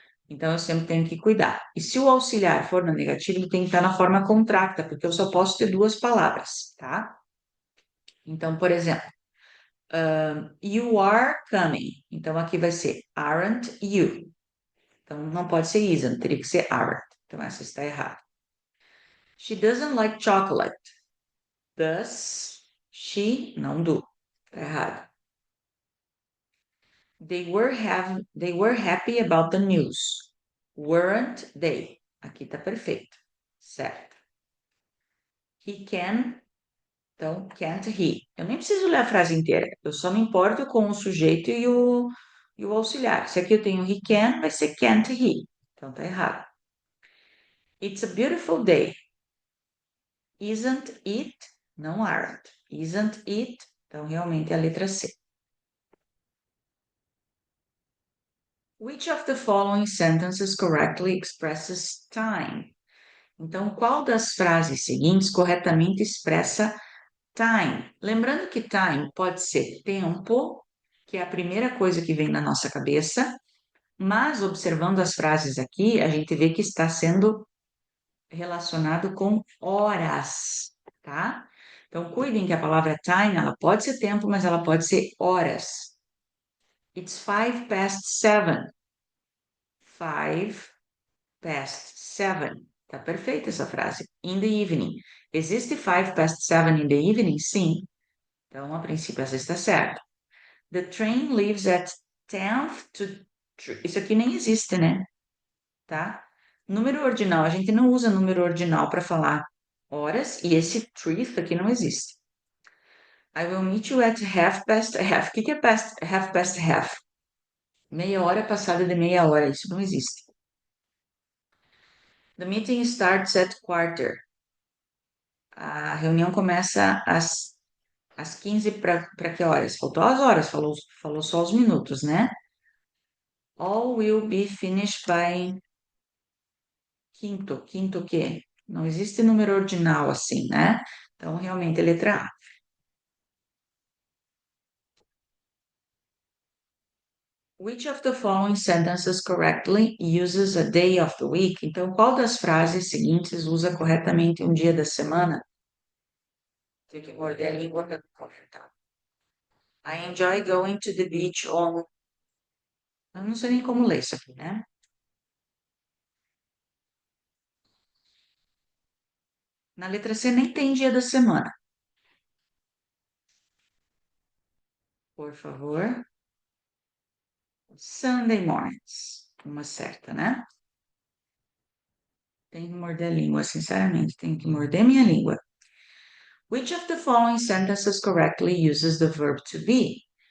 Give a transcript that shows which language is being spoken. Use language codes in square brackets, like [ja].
[pt] Então, eu sempre tenho que cuidar. E se o auxiliar for no negativo, ele tem que estar na forma contracta, porque eu só posso ter duas palavras, tá? Então, por exemplo, [en] you are coming. [pt] Então, aqui vai ser [en] aren't you. [pt] Então, não pode ser isn't, teria que ser aren't. Então, essa está errada. [en] She doesn't like chocolate. Does she? Não do. [pt] Está errado. [en] They were happy about the news. Weren't they? [pt] Aqui está perfeito. Certo. [en] He can, então, can't he. [pt] Eu nem preciso ler a frase inteira. Eu só me importo com o sujeito e o auxiliar. Se aqui eu tenho [en] he can, [pt] vai ser [en] can't he. [pt] Então, tá errado. [en] It's a beautiful day. Isn't it? Não aren't. Isn't it? [pt] Então, realmente é a letra C. [en] Which of the following sentences correctly expresses time? [pt] Então, qual das frases seguintes corretamente expressa time? Lembrando que time pode ser tempo, que é a primeira coisa que vem na nossa cabeça, mas observando as frases aqui, a gente vê que está sendo relacionado com horas, tá? Então, cuidem que a palavra time, ela pode ser tempo, mas ela pode ser horas. [en] It's 7:05. [pt] 5:07. Tá perfeita essa frase. [en] In the evening. [pt] Existe 7:05 [en] in the evening? [pt] Sim. Então, a princípio, essa está certa. [en] The train leaves at 10th to... [pt] Isso aqui nem existe, né? Tá? Número ordinal. A gente não usa número ordinal para falar horas, e esse truth aqui não existe. [en] I will meet you at half past half. [pt] O que é [en] half past half? [pt] Meia hora passada de meia hora, isso não existe. [en] The meeting starts at quarter. [pt] A reunião começa às 15 para que horas? Faltou as horas, falou só os minutos, né? [en] All will be finished by quinto. [pt] Quinto o quê? Não existe número ordinal assim, né? Então, realmente, é letra A. [en] Which of the following sentences correctly uses a day of the week? [pt] Então, qual das frases seguintes usa corretamente um dia da semana? Tem que morder a língua para comentar. [en] I enjoy going to the beach on. [pt] Eu não sei nem como ler isso aqui, né? Na letra C nem tem dia da semana. Por favor. [en] Sunday mornings. [pt] Uma certa, né? Tem que morder a língua, sinceramente, tem que morder minha língua. [en] Which of the following sentences correctly uses the verb to be?